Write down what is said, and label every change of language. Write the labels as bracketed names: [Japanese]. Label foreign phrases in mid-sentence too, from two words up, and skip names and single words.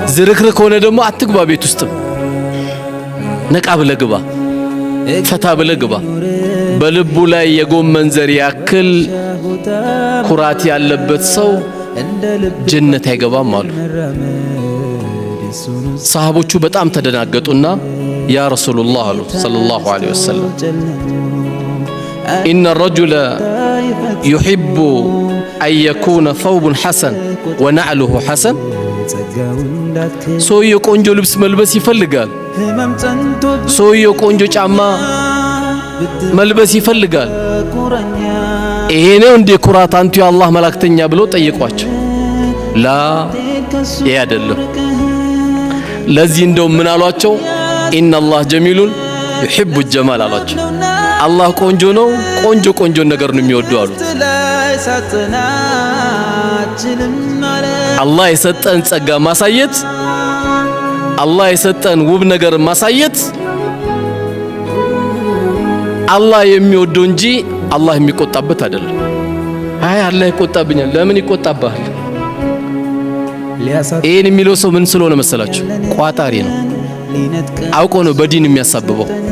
[Amharic] ዝርክርክ ሆነ ደግሞ አትግባ ቤት ውስጥ ነቃ ብለህ ግባ ፈታ ብለህ ግባ በልቡ ላይ የጎመን ዘር ያክል ኩራት ያለበት ሰው ጀነት አይገባም አሉ ሰሃቦቹ በጣም ተደናገጡና [Arabic] يا رسول الله [Amharic] አሉ [Arabic] صلى الله عليه وسلم إن الرجل يحب أن يكون ثوب حسن ونعله حسن [Amharic] ሰውየው ቆንጆ ልብስ መልበስ ይፈልጋል ሰውየው ቆንጆ ጫማ መልበስ ይፈልጋል ይሄ ነው እንደ ኩራት አንቱ የአላህ መላእክተኛ ብሎ ጠየቋቸው ላ ይሄ አይደለም ለዚህ እንደው ምን አሏቸው [Arabic] إن الله جميل يحب الجمال [Amharic] አሏቸው አላህ ቆንጆ ነው ቆንጆ ነገር ነው የሚወደው አሉ አላህ የሰጠን ጸጋ ማሳየት አላህ የሰጠን ውብ ነገር ማሳየት አላህ የሚወደው እንጂ አላህ የሚቆጣበት አይደለም አይ አላህ ይቆጣብኛል ለምን ይቆጣባል ይሄን የሚለው ሰው ምን ስለሆነ መሰላችሁ ቋጣሪ ነው አውቆ ነው በዲን የሚያሳብበው